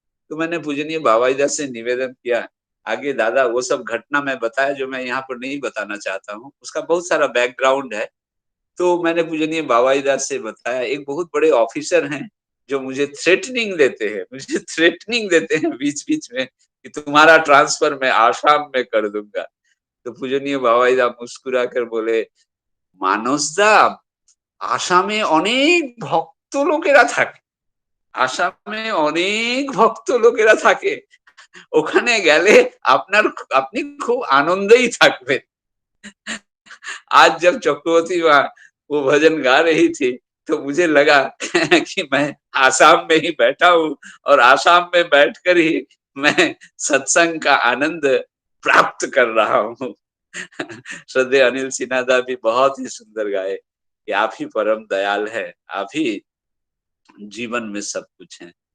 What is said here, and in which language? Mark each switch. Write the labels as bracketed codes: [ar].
[hi] तो मैंने पूजनीय बाबाईदा से निवेदन किया। आगे दादा वो सब घटना मैं बताया जो मैं यहाँ पर नहीं बताना चाहता हूँ, उसका बहुत सारा बैकग्राउंड है। तो मैंने पूजनीय बाबाईदा से बताया, एक बहुत बड़े ऑफिसर हैं जो मुझे थ्रेटनिंग देते हैं बीच-बीच में कि तुम्हारा ट्रांसफर मैं आसाम में कर दूंगा। तो पूजनीय बाबाईदा मुस्कुरा कर बोले, [bn] मानसदा আসামে অনেক ভক্ত লোকেরা থাকে, আসামে অনেক ভক্ত লোকেরা থাকে, ওখানে গেলে আপনি খুব আনন্দেই থাকবেন। [hi] आज जब चक्रवर्ती माँ वो भजन गा रही थी तो मुझे लगा कि मैं आसाम में ही बैठा हूँ और आसाम में बैठकर ही मैं सत्संग का आनंद प्राप्त कर रहा हूँ। श्रद्धेय अनिल सिन्हा दा भी बहुत ही सुंदर गाए कि आप ही परम दयाल है, आप ही जीवन में सब कुछ है।